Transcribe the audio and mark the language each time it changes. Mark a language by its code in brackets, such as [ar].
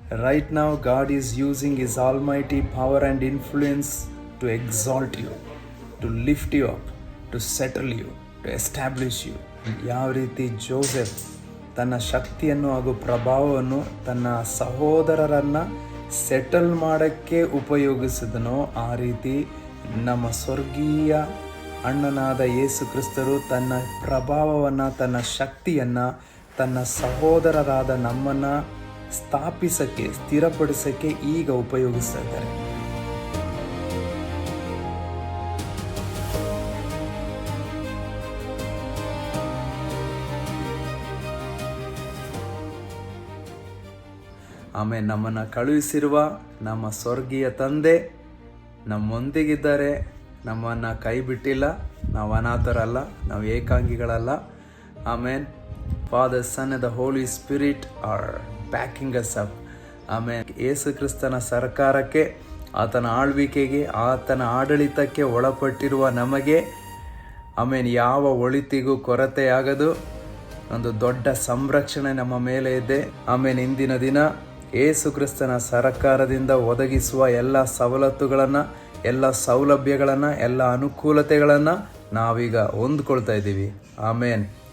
[en] Right now, God is using His almighty power and influence to exalt you, to lift you up, to settle you, to establish you. [kn] ಯಾವ ರೀತಿ Joseph ತನ್ನ ಶಕ್ತಿಯನ್ನು ಹಾಗೂ ಪ್ರಭಾವವನ್ನು ತನ್ನ ಸಹೋದರರನ್ನು ಸೆಟಲ್ ಮಾಡೋಕ್ಕೆ ಉಪಯೋಗಿಸಿದನೋ, ಆ ರೀತಿ ನಮ್ಮ ಸ್ವರ್ಗೀಯ ಅಣ್ಣನಾದ ಯೇಸು ಕ್ರಿಸ್ತರು ತನ್ನ ಪ್ರಭಾವವನ್ನು, ತನ್ನ ಶಕ್ತಿಯನ್ನು ತನ್ನ ಸಹೋದರರಾದ ನಮ್ಮನ್ನು ಸ್ಥಾಪಿಸೋಕ್ಕೆ, ಸ್ಥಿರಪಡಿಸೋಕ್ಕೆ ಈಗ ಉಪಯೋಗಿಸ್ತಾ ಇದ್ದಾರೆ. ಆಮೇಲೆ ನಮ್ಮನ್ನು ಕಳುಹಿಸಿರುವ ನಮ್ಮ ಸ್ವರ್ಗೀಯ ತಂದೆ ನಮ್ಮೊಂದಿಗಿದ್ದಾರೆ, ನಮ್ಮನ್ನು ಕೈ ಬಿಟ್ಟಿಲ್ಲ, ನಾವು ಅನಾಥರಲ್ಲ, ನಾವು ಏಕಾಂಗಿಗಳಲ್ಲ. ಆಮೇನ್. [en] Father, Son and the Holy Spirit are backing us up. [kn] ಆಮೇಲೆ ಯೇಸು ಕ್ರಿಸ್ತನ ಸರ್ಕಾರಕ್ಕೆ, ಆತನ ಆಳ್ವಿಕೆಗೆ, ಆತನ ಆಡಳಿತಕ್ಕೆ ಒಳಪಟ್ಟಿರುವ ನಮಗೆ ಆಮೇಲೆ ಯಾವ ಒಳಿತಿಗೂ ಕೊರತೆಯಾಗದು. ಒಂದು ದೊಡ್ಡ ಸಂರಕ್ಷಣೆ ನಮ್ಮ ಮೇಲೆ ಇದೆ. ಆಮೇಲೆ ಇಂದಿನ ದಿನ ಯೇಸು ಕ್ರಿಸ್ತನ ಸರ್ಕಾರದಿಂದ ಒದಗಿಸುವ ಎಲ್ಲ ಸವಲತ್ತುಗಳನ್ನು, ಎಲ್ಲ ಸೌಲಭ್ಯಗಳನ್ನು, ಎಲ್ಲ ಅನುಕೂಲತೆಗಳನ್ನು ನಾವೀಗ ಹೊಂದ್ಕೊಳ್ತಾ ಇದ್ದೀವಿ. ಆಮೇನ್.